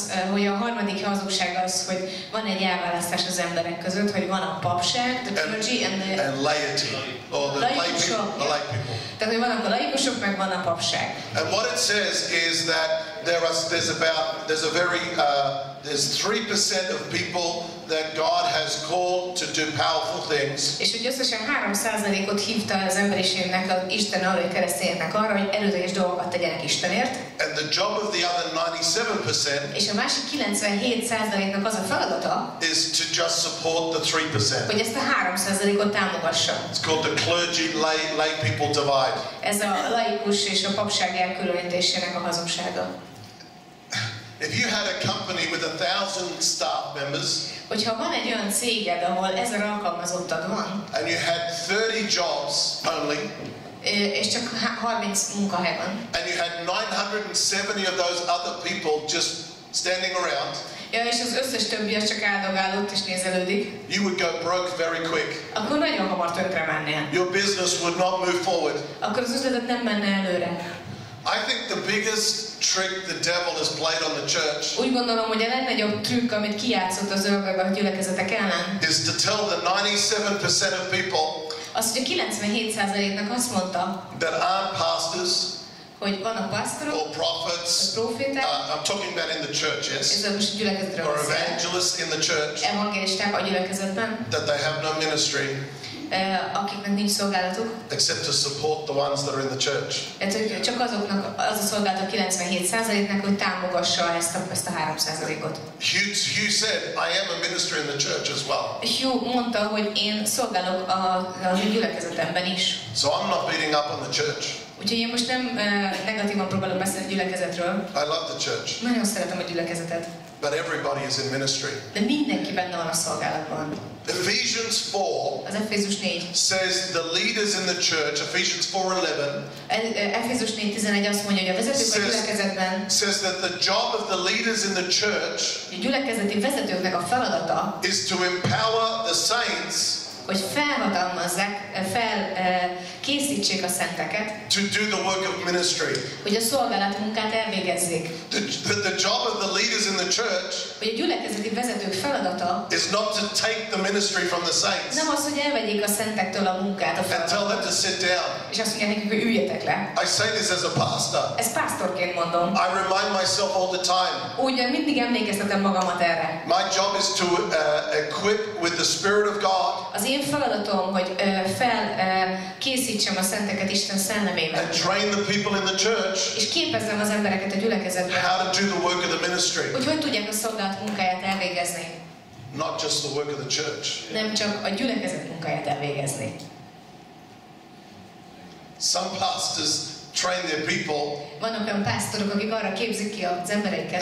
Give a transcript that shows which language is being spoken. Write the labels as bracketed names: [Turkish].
[Hungarian] Hogy a harmadik hazugság az, hogy van egy elválasztás az emberek között, hogy van a papság, [English] the clergy and laity, or the lay people. [Hungarian] Tehát, hogy vannak a laikusok, meg van a papság. [English] And what it says is that there's 3% of people that God has called to do powerful things. [Hungarian] És hogy összesen 3%-ot hívta az emberiségnek, az Isten arra, hogy keresztényeknek arra, hogy erőteljes dolgokat tegyenek Istenért. [English] And the job of the other 97%. [Hungarian] És a másik 97%-nak az a feladata, [English] is to just support the 3%. [Hungarian] hogy ezt a 3%-ot támogassa. [English] It's called the clergy lay people divide. [Hungarian] Ez a laikus és a papság elkülönítésének a hazugsága. [English] If you had a company with 1,000 staff members, [Hungarian] hogyha van egy olyan céged, ahol 1000 alkalmazottad van, [English] and you had 30 jobs only, [Hungarian] és csak 30 munkahely van, [English] and you had 970 of those other people just standing around, [Hungarian] ja, és az összes többi az csak áldogálott és nézelődik, [English] you would go broke very quick. [Hungarian] Akkor nagyon hamar tönkre mennél. [English] Your business would not move forward. [Hungarian] Akkor az üzleted nem menne előre. [English] I think the biggest trick the devil has played on the church. [Hungarian] Úgy gondolom, hogy a legnagyobb trükk, amit kijátszott az ördög a gyülekezetek ellen, [English] is to tell the 97% of people [Hungarian] az, hogy a 97%-nak azt mondta, [English] that aren't pastors, [Hungarian] hogy vannak pásztorok, [English] or prophets, [Hungarian] proféták, [English] I'm talking about in the church, yes, [Hungarian] ez most a gyülekezetről [English] or [Hungarian] beszél, [English] evangelists in the church, [Hungarian] evangélisták a gyülekezetben, [English] that they have no ministry [Hungarian] akiknek nincs szolgálatuk, [English] except to support the ones that are in the church. [Hungarian] Tehát csak azoknak az a szolgálat a 97%-nek, hogy támogassa ezt a 3%-ot. [English] Hugh said, I am a minister in the church as well. [Hungarian] Hugh mondta, hogy én szolgálok az gyülekezetemben is. [English] So I'm not beating up on the church. [Hungarian] Úgyhogy én most nem negatívan próbálok beszélni a gyülekezetről. [English] I love the church. [Hungarian] Nagyon szeretem a gyülekezetet. [English] But everybody is in ministry. [Hungarian] De mindenki benne van a szolgálatban. [English] Ephesians 4 [Hungarian] az Efézus 4 [English] says the leaders in the church, Ephesians 4:11. [Hungarian] Efézus 4:11 azt mondja, hogy a vezetők a gyülekezetben [English] says that the job of the leaders in the church [Hungarian] a gyülekezeti vezetőknek a feladata [English] is to empower the saints, [Hungarian] hogy felhatalmazzák, készítsék a szenteket, [English] to do the work of ministry. [Hungarian] hogy a szolgálat munkát elvégezzék. [English] The job of the leaders in the church [Hungarian] hogy a gyülekezeti vezetők feladata [English] is not to take the ministry from the saints. [Hungarian] Nem az, hogy elvegyék a szentektől a munkát, a [English] and tell them to sit down. [Hungarian] És azt mondják nekik, hogy üljetek le. [English] I say this as a pastor. [Hungarian] Ezt pásztorként mondom. [English] I remind myself all the time. [Hungarian] Úgy mindig emlékeztetem magamat erre. [English] My job is to equip with the Spirit of God. [Hungarian] Az én feladatom, hogy készítsem a szenteket Isten szellemével. [English] And train the people in the church. [Hungarian] És képezzem az embereket a gyülekezetben. [English] How to do the work of the ministry. [Hungarian] Hogy tudják a szolgálat munkáját elvégezni. [English] Not just the work of the church. [Hungarian] Nem csak a gyülekezet munkáját elvégezni. [English] Some pastors train their people. [Hungarian] Vannak olyan pásztorok, akik arra képzik ki az embereiket.